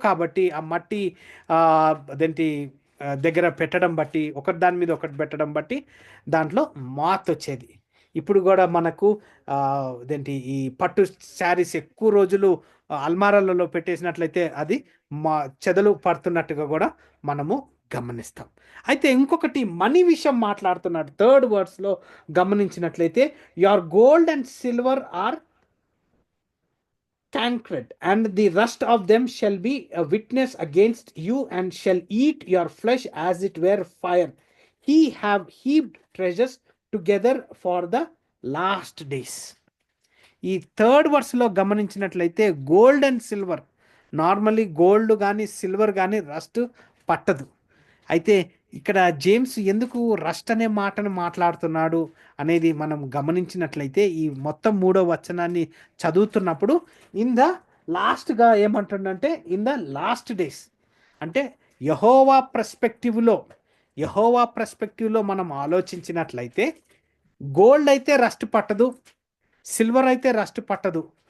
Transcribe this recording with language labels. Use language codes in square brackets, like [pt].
[te] కాబట్టి ఆ మట్టి అదేంటి దగ్గర పెట్టడం బట్టి, ఒకటి దాని మీద ఒకటి పెట్టడం బట్టి దాంట్లో మాత్ వచ్చేది. ఇప్పుడు కూడా మనకు అదేంటి ఈ పట్టు శారీస్ ఎక్కువ రోజులు అల్మారాలలో పెట్టేసినట్లయితే అది చెదలు పడుతున్నట్టుగా కూడా మనము గమనిస్తాం. అయితే ఇంకొకటి మనీ విషయం మాట్లాడుతున్నాడు. 3rd వర్స్లో గమనించినట్లయితే [en] Your gold and silver are cancred, and the rust of them shall be a witness against you, and shall eat your flesh as it were fire. He have heaped treasures together for the last days. [te] ఈ 3rd వర్స్లో గమనించినట్లయితే gold and silver, normally gold కానీ silver కానీ rust పట్టదు. అయితే ఇక్కడ James ఎందుకు rust అనే మాటను మాట్లాడుతున్నాడు అనేది మనం గమనించినట్లయితే ఈ మొత్తం 3వ వచనాన్ని చదువుతున్నప్పుడు ఇన్ ద లాస్ట్గా ఏమంటుండంటే [en] in the last days, [te] అంటే యెహోవా పర్స్పెక్టివ్లో మనం ఆలోచించినట్లయితే గోల్డ్ అయితే రస్ట్ పట్టదు, సిల్వర్ అయితే రస్ట్ పట్టదు.